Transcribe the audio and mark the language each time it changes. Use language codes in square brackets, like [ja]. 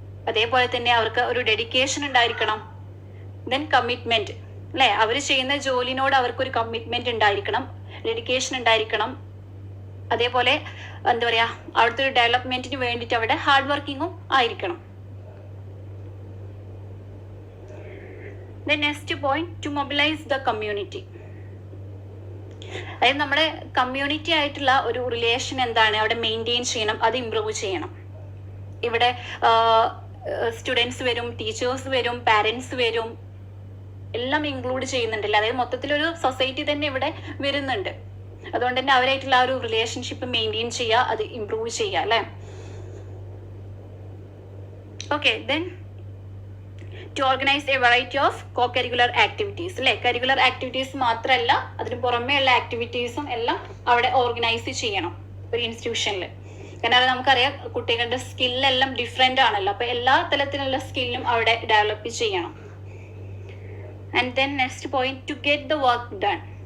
[ml] അതേപോലെ തന്നെ അവർക്ക് ഒരു ഡെഡിക്കേഷൻ ഉണ്ടായിരിക്കണം. ദെൻ കമ്മിറ്റ്മെന്റ് അല്ലെ, അവർ ചെയ്യുന്ന ജോലിനോട് അവർക്കൊരു കമ്മിറ്റ്മെന്റ് ഉണ്ടായിരിക്കണം, ഡെഡിക്കേഷൻ ഉണ്ടായിരിക്കണം. അതേപോലെ എന്താ പറയാ, അവിടുത്തെ ഒരു ഡെവലപ്മെന്റിന് വേണ്ടിയിട്ട് അവിടെ ഹാർഡ് വർക്കിങ്ങും ആയിരിക്കണം. [en] The next point, to mobilize the community. [ml] അതായത് നമ്മുടെ കമ്മ്യൂണിറ്റി ആയിട്ടുള്ള ഒരു റിലേഷൻ എന്താണ് അവിടെ മെയിൻറ്റെയിൻ ചെയ്യണം, അത് ഇംപ്രൂവ് ചെയ്യണം. ഇവിടെ സ്റ്റുഡൻസ് വരും, ടീച്ചേഴ്സ് വരും, പാരൻസ് വരും, എല്ലാം ഇൻക്ലൂഡ് ചെയ്യുന്നുണ്ടല്ലോ. അതായത് മൊത്തത്തിലൊരു സൊസൈറ്റി തന്നെ ഇവിടെ വരുന്നുണ്ട്. അതുകൊണ്ട് തന്നെ അവരായിട്ടുള്ള ആ ഒരു റിലേഷൻഷിപ്പ് മെയിൻറ്റെയിൻ ചെയ്യുക, അത് ഇംപ്രൂവ് ചെയ്യുക അല്ലേ. [en] Okay, then to organize a variety of co-curricular activities അല്ലെ. [ml] കരിക്കുലർ ആക്ടിവിറ്റീസ് മാത്രമല്ല, അതിന് പുറമേ ഉള്ള ആക്ടിവിറ്റീസും എല്ലാം അവിടെ ഓർഗനൈസ് ചെയ്യണം ഒരു ഇൻസ്റ്റിറ്റ്യൂഷനിൽ. കാരണം നമുക്കറിയാം കുട്ടികളുടെ സ്കില്ലെല്ലാം ഡിഫറെന്റ് ആണല്ലോ. അപ്പൊ എല്ലാ തലത്തിലുള്ള സ്കില്ലും അവിടെ ഡെവലപ്പ് ചെയ്യണം. [en] And then next point, to get the work done.